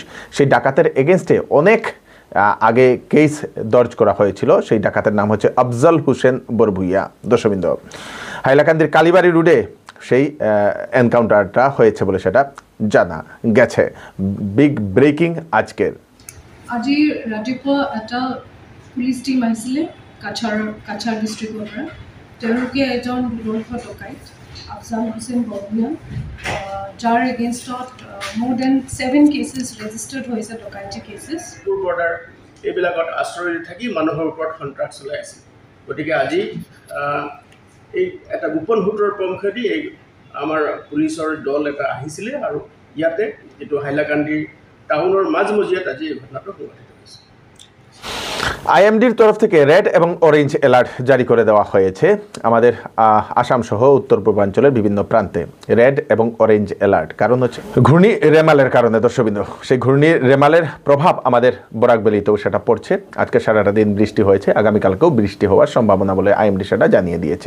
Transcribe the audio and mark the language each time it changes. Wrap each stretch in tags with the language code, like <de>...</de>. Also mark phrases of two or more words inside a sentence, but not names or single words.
<bn>সেই ডাকাতের এগেনস্টে অনেক আগে কেস দর্জ করা হয়েছিল। সেই ডাকাতের নাম হচ্ছে আফজল হোসেন বরভুইয়া। দর্শকবৃন্দ, হাইলাকান্দির কালীবাড়ি রোডে সেই এনকাউন্টারটা হয়েছে বলে সেটা জানা গেছে।</bn> <en>big breaking</en> <bn>আজকের।</bn> <as>আজি ৰাতিপুৱা এটা পুলিচ টিম আহিছিলে কাছাৰ ডিষ্ট্ৰিক্টৰ পৰা। তেওঁলোকে এজন বিদৰ্ভ ডকাইত আফজাল হুছেইন বৰভুইয়া, যাৰ এগেইনষ্টত</as> <en>more than 7 cases registered</en> <as>হৈছে,</as> <en>dacoity cases.</en> <as>বৰ্ডাৰ এইবিলাকত আশ্ৰয় থাকি মানুহৰ ওপৰত সন্ত্ৰাস চলাই আছে। গতিকে আজি এই এটা গোপন সূত্ৰৰ পমখেদি এই আমাৰ পুলিচৰ দল এটা আহিছিলে আৰু ইয়াতে এইটো হাইলাকান্দি টাউনৰ মাজমজিয়াত আজি এই ঘটনাটো সংঘটিত হৈছে।</as> <bn>আইএমডির তরফ থেকে রেড এবং</bn> <en>orange alert</en> <bn>জারি করে দেওয়া হয়েছে আমাদের আসাম সহ উত্তর পূর্বাঞ্চলের বিভিন্ন প্রান্তে। রেড এবং</bn> <en>orange alert</en> <bn>কারণ হচ্ছে ঘূর্ণি রেমালের কারণে। দর্শকবৃন্দ, সেই ঘূর্ণি রেমালের প্রভাব আমাদের বরাকবেলিতেও সেটা পড়ছে। আজকে সারাটা দিন বৃষ্টি হয়েছে, আগামীকালকেও বৃষ্টি হওয়ার সম্ভাবনা বলে আইএমডি সেটা জানিয়ে দিয়েছে।</bn>